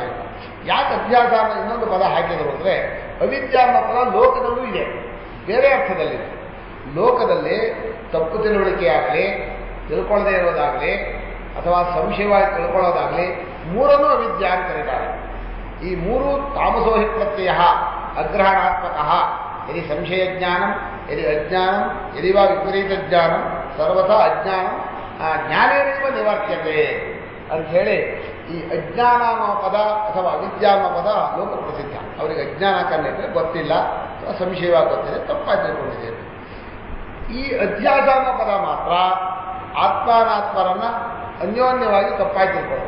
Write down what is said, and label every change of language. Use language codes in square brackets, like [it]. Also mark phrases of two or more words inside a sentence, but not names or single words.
[kn] ಯಾಕೆ ಅಧ್ಯಾಸ ಅನ್ನೋ ಇನ್ನೊಂದು ಪದ ಹಾಕಿದರು ಅಂದರೆ, ಅವಿದ್ಯಾ ಅನ್ನೋ ಪದ ಲೋಕದಲ್ಲೂ ಇದೆ, ಬೇರೆ ಅರ್ಥದಲ್ಲಿದೆ. ಲೋಕದಲ್ಲಿ ತಪ್ಪು ತಿಳುವಳಿಕೆಯಾಗಲಿ, ತಿಳ್ಕೊಳ್ಳದೆ ಇರೋದಾಗಲಿ, ಅಥವಾ ಸಂಶಯವಾಗಿ ತಿಳ್ಕೊಳ್ಳೋದಾಗಲಿ, ಮೂರನ್ನೂ ಅವಿದ್ಯಾ ಅಂತ ಕರೀತಾರೆ. ಈ ಮೂರು [sa] ತಾಮಸೋಹಿ ಪ್ರತ್ಯಯ ಅಗ್ರಹಣಾತ್ಮಕ. ಯದಿ ಸಂಶಯ ಜ್ಞಾನಂ, ಯದಿ ಅಜ್ಞಾನಂ, ಯದಿ ವಾ ವಿಪರೀತ ಜ್ಞಾನಂ, ಸರ್ವಥಾ ಅಜ್ಞಾನಂ ಜ್ಞಾನೇನೈವ ನಿವಾರ್ಯತೆ [kn] ಅಂಥೇಳಿ ಈ ಅಜ್ಞಾನ ಅನ್ನೋ ಪದ ಅಥವಾ ಅವಿದ್ಯಾ ಅನ್ನೋ ಪದ ಲೋಕ ಪ್ರಸಿದ್ಧ. ಅವರಿಗೆ ಅಜ್ಞಾನ ಕಂಡಿದ್ರೆ ಗೊತ್ತಿಲ್ಲ, ಸಂಶಯವಾಗಿ ಗೊತ್ತಿದೆ, ತಪ್ಪಾಗಿ ತಿಳ್ಕೊಂಡಿದೆ. ಈ ಅಧ್ಯಾಸ ಅನ್ನೋ ಪದ ಮಾತ್ರ ಆತ್ಮಾನಾತ್ಮರನ್ನ ಅನ್ಯೋನ್ಯವಾಗಿ ತಪ್ಪಾಗಿ ತಿಳ್ಕೊಳ್ಳೋದು.